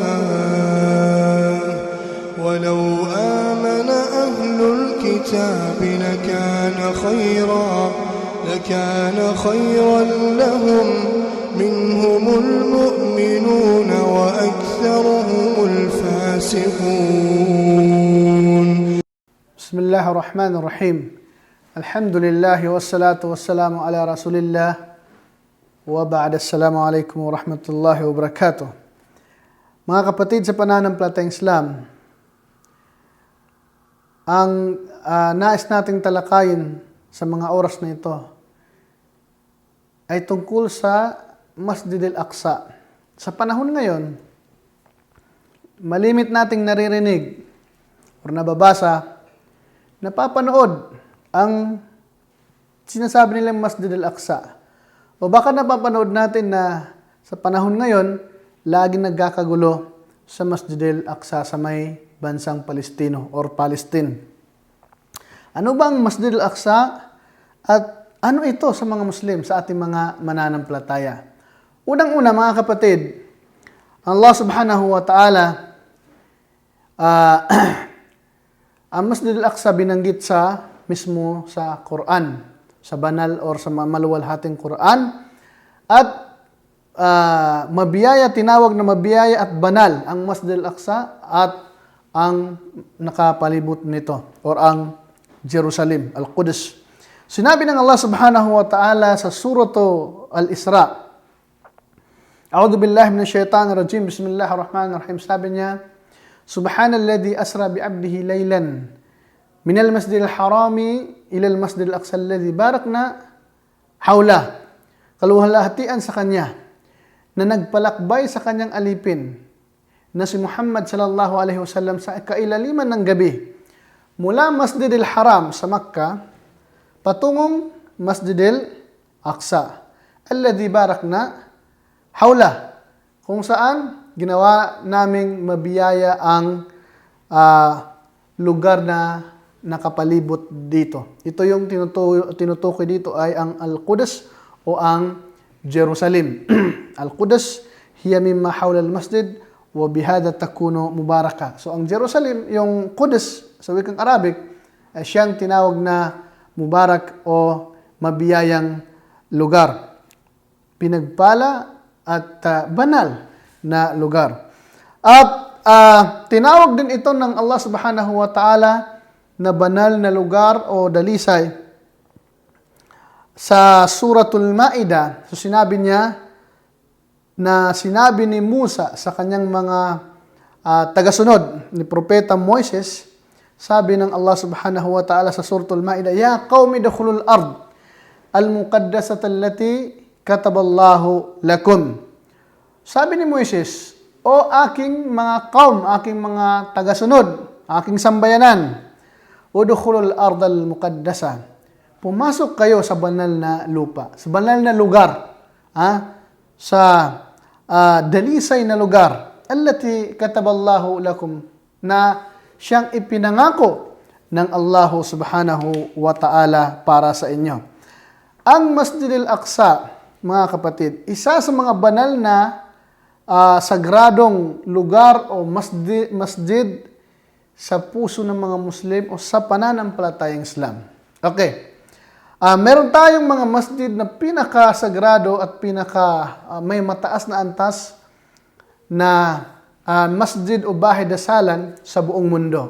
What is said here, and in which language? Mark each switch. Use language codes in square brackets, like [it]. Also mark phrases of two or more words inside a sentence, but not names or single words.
[ar] ولو آمن أهل الكتاب لكان خيرا لهم منهم المؤمنون وأكثرهم الفاسقون. بسم الله الرحمن الرحيم. الحمد لله والصلاة والسلام على رسول الله وبعد. السلام عليكم ورحمة الله وبركاته. [tl] Mga kapatid sa pananampalatayang Islam, ang nais nating talakayin sa mga oras na ito ay tungkol sa Masjid al-Aqsa. Sa panahon ngayon, malimit nating naririnig o nababasa, napapanood ang sinasabi nilang Masjid al-Aqsa. O baka napapanood natin na sa panahon ngayon, laging nagkakagulo sa Masjid al-Aqsa sa may bansang Palestino or Palestine. Ano bang Masjid al-Aqsa at ano ito sa mga Muslim, sa ating mga mananampalataya? Unang-una mga kapatid, [ar] الله سبحانه وتعالى, [tl] ang Masjid al-Aqsa binanggit mismo sa Quran, sa banal or sa maluwalhating Quran, at tinawag na mabiyaya at banal ang Masjid al-Aqsa at ang nakapalibot nito or ang Jerusalem, Al-Quds. Sinabi ng [ar] الله سبحانه وتعالى [tl] sa Surah Al-Isra, [ar] أعوذ بالله من الشيطان الرجيم، بسم الله الرحمن الرحيم. [tl] Sabi niya, [ar] سبحان الذي أسرى بعبده ليلا من المسجد الحرام إلى المسجد الأقصى الذي باركنا حوله. [tl] Kaluwalhatian sa kanya na nagpalakbay sa kanyang alipin na si Muhammad [ar] صلى الله عليه وسلم [tl] sa kailaliman ng gabi mula Masjidil Haram sa Makkah patungong Masjidil Aqsa [ar] الذي باركنا حوله, [tl] kung saan ginawa naming mabiyaya ang lugar na nakapalibot dito. Ito yung tinutukoy dito ay ang Al-Quds o ang Jerusalem. [ar] القدس هي مما حول المسجد وبهذا تكون مباركة. [tl] So ang Jerusalem, yung Quds sa wikang Arabic, ay siyang tinawag na mubarak o mabiyayang lugar. Pinagpala at banal na lugar. At tinawag din ito ng [ar] الله سبحانه وتعالى [tl] na banal na lugar o dalisay sa Suratul Ma'idah. So sinabi niya na sinabi ni Musa sa kanyang mga tagasunod ni Propeta Moises, sabi ng [ar] الله سبحانه وتعالى [tl] sa Suratul Ma'idah, [ar] يا قوم ادخلوا الأرض المقدسة التي كتب الله لكم. [tl] Sabi ni Moises, O aking mga kaum, aking mga tagasunod, aking sambayanan, [ar] ادخلوا الأرض المقدسة. [tl] Pumasok kayo sa banal na lupa, sa banal na lugar, sa dalisay na lugar, [ar] التي كتب الله لكم, [tl] na siyang ipinangako ng [ar] الله سبحانه وتعالى [tl] para sa inyo. Ang Masjid al-Aqsa, mga kapatid, isa sa mga banal na sagradong lugar o masjid sa puso ng mga Muslim o sa pananampalatayang Islam. Okay. Meron tayong mga masjid na pinakasagrado at may mataas na antas na masjid o bahay dasalan sa buong mundo.